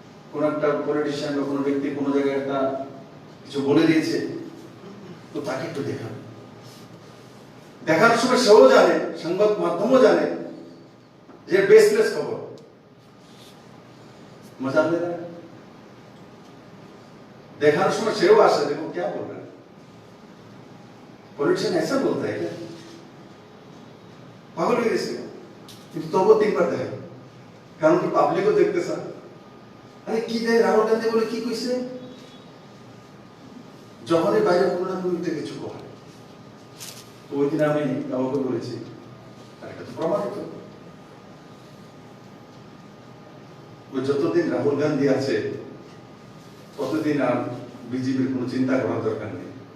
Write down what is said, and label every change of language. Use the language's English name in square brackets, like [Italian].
[Bangla] কোন একটা পলিটিশিয়ান বা কোনো ব্যক্তি কোনো জায়গায় একটা কিছু বলে দিয়েছে, তো তাকে একটু দেখান। দেখার সময় সেও জানে, সংবাদ মাধ্যমও জানে যে বেসলেস খবর, [Hindi] मजा ले रहा है। देखा उसमें सेव आशा देखो क्या बोल रहा है। पॉलिटिशियन ऐसा बोलता है क्या? पागल हो गए तो वो 3 बार देखे [Bangla] কারণ কি পাবলিকও দেখতে চায়। আরে কি দেয় রাহুল গান্ধী বলে কি কইছে, যখনই বাইরে কোনো না কোনো কিছু কয়। তো ওই দিন আমি কাউকে বলেছি এটা তো প্রমাণিত, ও যতদিন রাহুল গান্ধী আছে ততদিন আর বিজেপির কোনো চিন্তা করার দরকার নেই।